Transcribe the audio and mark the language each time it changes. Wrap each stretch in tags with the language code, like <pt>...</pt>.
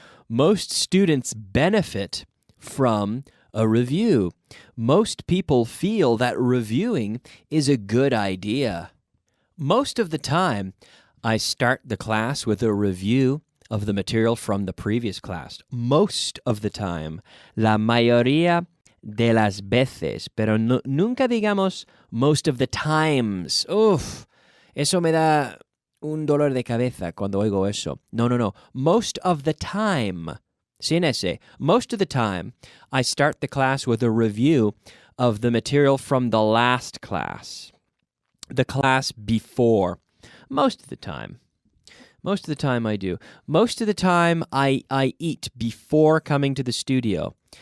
<en>Most students benefit from a review. Most people feel that reviewing is a good idea. Most of the time, I start the class with a review of the material from the previous class. Most of the time,</en> <es>la mayoría de las veces, pero nunca digamos</es> <en>most of the times.</en> <es>Uf, eso me da un dolor de cabeza cuando oigo eso. No.</es> <en>Most of the time,</en> <es>sin ese,</es> <en>most of the time, I start the class with a review of the material from the last class, the class before. Most of the time. Most of the time I do. Most of the time I eat before coming to the studio.</en>